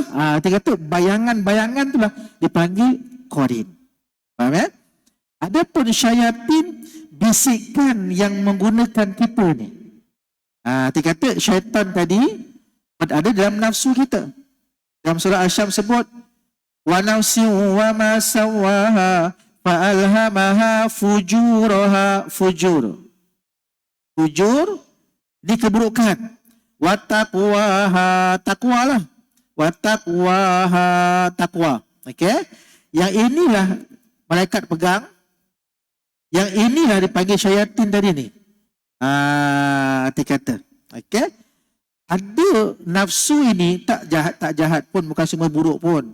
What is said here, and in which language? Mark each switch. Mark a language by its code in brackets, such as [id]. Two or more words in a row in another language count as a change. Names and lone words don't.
[ms] Dia kata bayangan-bayangan tu lah dipanggil Qarin. Faham ya? Adapun syaitan bisikan yang menggunakan kita ni. Dia kata syaitan tadi ada dalam nafsu kita. Dalam surah Asy-Syams sebut [ar] وَنَفْسٍ وَمَا سَوَّاهَا فَأَلْهَمَهَا فُجُورَهَا [ms] fujur di keburukan. [ar] وَتَقْوَاهَا [ms] taqwalah. [ar] وَتَقْوَاهَا [ms] taqwa. Okey? Yang inilah malaikat pegang. Yang inilah dipanggil syaitan tadi ni. Dia kata. Okey? Ada nafsu ini tak jahat pun, bukan semua buruk pun.